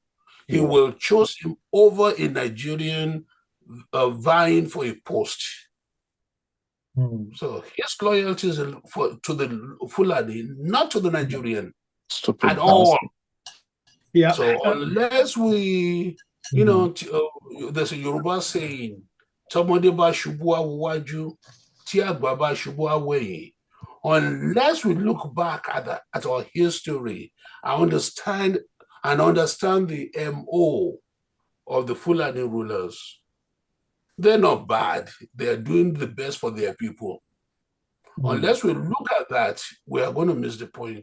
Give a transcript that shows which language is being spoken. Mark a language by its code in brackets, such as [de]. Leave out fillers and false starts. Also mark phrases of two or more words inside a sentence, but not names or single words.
[en] He will choose him over a Nigerian vying for a post. So his loyalty is to the Fulani, not to the Nigerian at all. Yeah. So unless we, there's a Yoruba saying, [yo] "Tomode ba shubu awuwaju, ti agba ba shubu aweyin." [en] Unless we look back at our history and understand the MO of the Fulani rulers, they're not bad. They're doing the best for their people. Unless we look at that, we are going to miss the point.